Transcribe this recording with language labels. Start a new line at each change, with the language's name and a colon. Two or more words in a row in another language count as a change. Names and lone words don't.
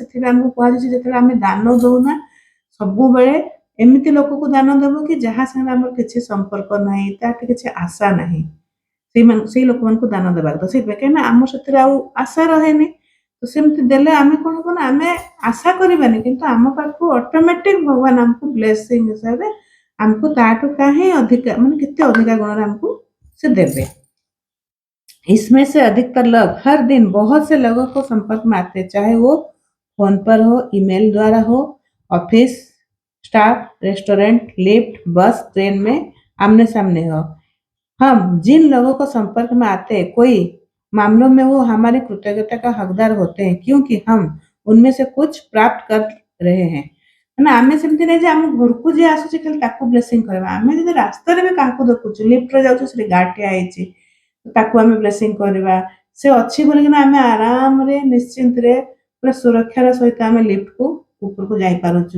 Odia: ସେଥିପାଇଁ ଆମକୁ କୁହାଯାଉଛି ଯେତେବେଳେ ଆମେ ଦାନ ଦଉନା, ସବୁବେଳେ ଏମିତି ଲୋକକୁ ଦାନ ଦେବ କି ଯାହା ସାଙ୍ଗରେ ଆମର କିଛି ସମ୍ପର୍କ ନାହିଁ, ତାଠୁ କିଛି ଆଶା ନାହିଁ, ସେଇ ଲୋକମାନଙ୍କୁ ଦାନ ଦେବା କଥା। ସେଇଥିପାଇଁ କାହିଁକିନା ଆମର ସେଥିରେ ଆଉ ଆଶା ରହେନି। ତ ସେମିତି ଦେଲେ ଆମେ କଣ ହବ ନା, ଆମେ ଆଶା କରିବାନି କିନ୍ତୁ ଆମ ପାଖକୁ ଅଟୋମେଟିକ ଭଗବାନ ଆମକୁ ବ୍ଲେସିଂ ହିସାବରେ ଆମକୁ ତାଠୁ କାହିଁ ଅଧିକା ମାନେ କେତେ ଅଧିକା ଗୁଣରେ ଆମକୁ ସେ ଦେବେ।
Hindi: इसमें से अधिकतर लोग हर दिन बहुत से लोगों को संपर्क में आते हैं, चाहे वो फोन पर हो, ईमेल द्वारा हो, ऑफिस स्टाफ, रेस्टोरेंट, लिफ्ट, बस, ट्रेन में आमने सामने हो। हम जिन लोगों को संपर्क में आते हैं, कोई मामलों में वो हमारी कृतज्ञता का हकदार होते हैं, क्योंकि हम उनमें से कुछ प्राप्त कर रहे हैं।
Odia: ମାନେ ଆମେ ସେମିତି ନାହିଁ ଯେ ଆମ ଘରକୁ ଯିଏ ଆସୁଛି ଖାଲି ତାକୁ ବ୍ଲେସିଂ କରିବା। ଆମେ ଯଦି ରାସ୍ତାରେ ବି କାହାକୁ ଦେଖୁଛୁ, ଲିଫ୍ଟରେ ଯାଉଛୁ, ସେଠି ଗାର୍ଡ ଠିଆ ହେଇଛି, ତାକୁ ଆମେ ବ୍ଲେସିଂ କରିବା। ସେ ଅଛି ବୋଲିକିନା ଆମେ ଆରାମରେ ନିଶ୍ଚିନ୍ତରେ ପୁରା ସୁରକ୍ଷାର ସହିତ ଆମେ ଲିଫ୍ଟକୁ ଉପରକୁ ଯାଇପାରୁଛୁ।